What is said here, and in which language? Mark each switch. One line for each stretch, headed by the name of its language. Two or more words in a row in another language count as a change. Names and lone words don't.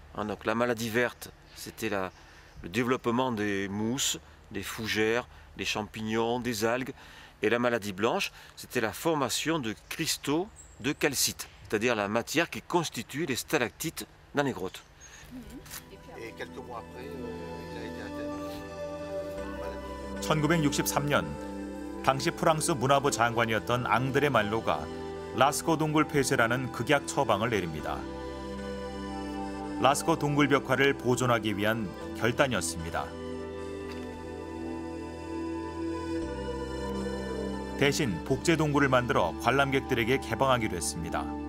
French: Donc la maladie verte, c'était le développement des mousses, des fougères, des champignons, des algues. Et la maladie blanche, c'était la formation de cristaux de calcite, c'est-à-dire la matière qui constitue les stalactites dans les grottes. Et quelques mois après, il a été atteint.
Korean: 1963년 당시 프랑스 문화부 장관이었던 앙드레 말로가 라스코 동굴 폐쇄라는 극약 처방을 내립니다. 라스코 동굴 벽화를 보존하기 위한 결단이었습니다. 대신 복제 동굴을 만들어 관람객들에게 개방하기로 했습니다.